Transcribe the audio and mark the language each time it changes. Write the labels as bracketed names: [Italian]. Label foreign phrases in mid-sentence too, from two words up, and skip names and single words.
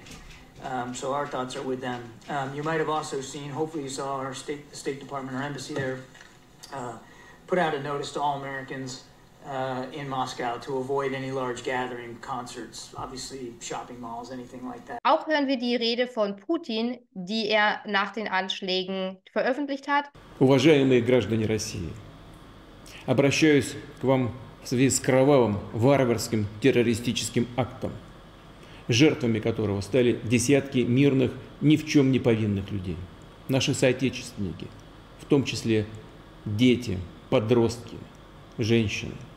[English] So our thoughts are with them. You might have also seen, hopefully you saw the State Department, our embassy there, put out a notice to all Americans in Moscow to avoid any large gathering, concerts, obviously shopping malls, anything like that. [German] Auch hören wir die Rede von Putin, die er nach den Anschlägen veröffentlicht hat. [Russian] Уважаемые граждане России, обращаюсь к вам в связи с кровавым, варварским террористическим актом, жертвами которого стали десятки мирных, ни в чем не повинных людей. Наши соотечественники, в том числе дети, подростки, женщины.